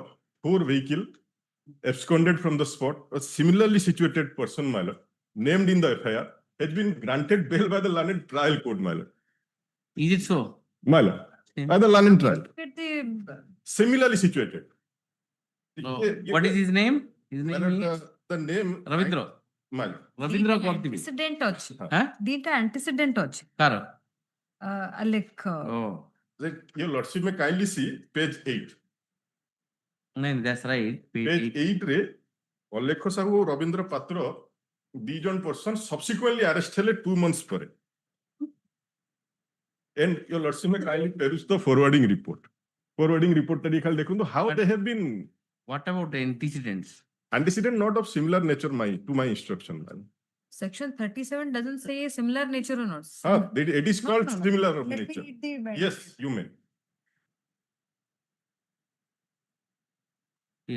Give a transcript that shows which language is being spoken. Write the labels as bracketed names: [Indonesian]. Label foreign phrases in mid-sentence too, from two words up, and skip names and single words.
[English] 4 vehicle absconded from the spot. A similarly situated person, my lord, named in the FIR, has been granted bail by the learned trial court, my lord. Is it so? My lord, by the learned trial. Look at the Similarly situated. No. What is his name? His My name lord, is the name. Ravindra. My lord. Ravindra Kortibi. [Odia] antecedent ଅଛି [English] Huh? [Odia] ଦିଟା antecedent ଅଛି [English] Car. Alec Oh. Like, your lordship may kindly see page 8. No, that's right. [Odia] Page 8 रे ଅଲେଖ ସାହୁ ଓ ରବୀନ୍ଦ୍ର ପାତ୍ର ଦି ଜଣ [English] person subsequently arrest [Odia] ହେଲେ 2 months ପରେ. [English] And your lordship may kindly peruse the forwarding report. Forwarding report [Odia] ଟା ଟିକେ ଖାଲି ଦେଖନ୍ତୁ [English] how they have been. What about the antecedents? Antecedent not of similar nature to my instruction. section 37 doesn't say similar nature or not. It is called No. similar of Let me nature. read the Yes, you may. Yes.